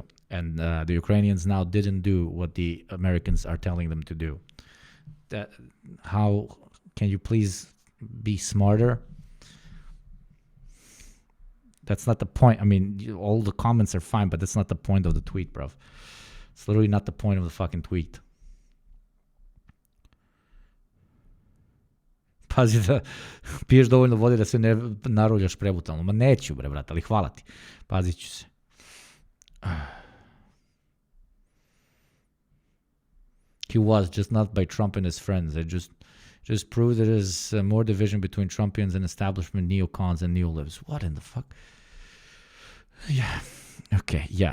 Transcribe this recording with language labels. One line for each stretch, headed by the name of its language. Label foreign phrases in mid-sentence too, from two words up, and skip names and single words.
English: And the Ukrainians now didn't do what the Americans are telling them to do. How can you please be smarter? That's not the point. I mean, all the comments are fine, but that's not the point of the tweet, bruv. It's literally not the point of the fucking tweet.
Serbian: Pazi da piješ dovoljno vode da se ne naroljaš prebutalno. Ma neću, bre, brate, ali hvala ti. Pazit ću se.
English: He was, just not by Trump and his friends. It just proved that there's more division between Trumpians and establishment neocons and neolibs. What in the fuck? Yeah. Okay. Yeah.